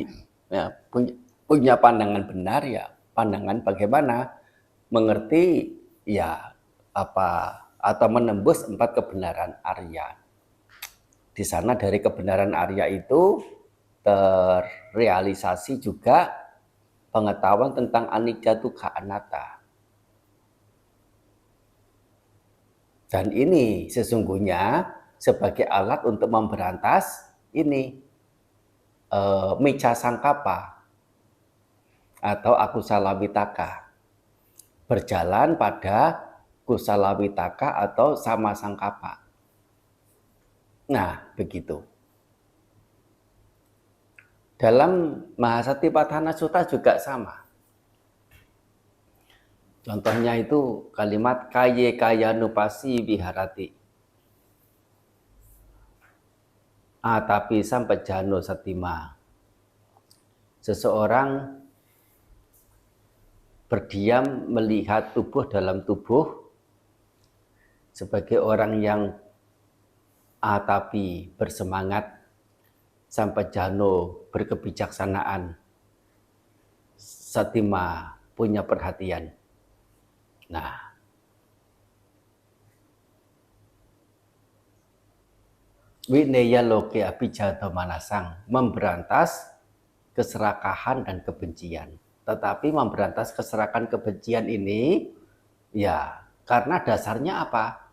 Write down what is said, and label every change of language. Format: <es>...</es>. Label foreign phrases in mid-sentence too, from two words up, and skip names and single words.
<id>Ya, punya pandangan benar ya. Pandangan bagaimana mengerti ya apa atau menembus 4 kebenaran Arya. Di sana dari kebenaran Arya itu terrealisasi juga pengetahuan tentang</id> <pi>anicca dukkha anatta.</pi> <id>Dan ini sesungguhnya sebagai alat untuk memberantas ini</id> <pi>micca sangkapa</pi> <id>atau</id> <pi>akusala wittaka.</pi> <id>Berjalan pada</id> <pi>kusala wittaka</pi> <id>atau</id> <pi>sama sangkapa.</pi> <id>Nah, begitu. Dalam Mahasatipatthana Sutta juga sama. Contohnya itu kalimat</id> <pi>kaye kayanupasi viharati. Atapi sampajano satima.</pi> <id>Seseorang berdiam melihat tubuh dalam tubuh sebagai orang yang atapi bersemangat, sampajano berkebijaksanaan, satima punya perhatian. Nah,</id> <pi>wineya loke abijado manasang,</pi> <id>memberantas keserakahan dan kebencian. Tetapi memberantas keserakahan kebencian ini ya karena dasarnya apa?</id>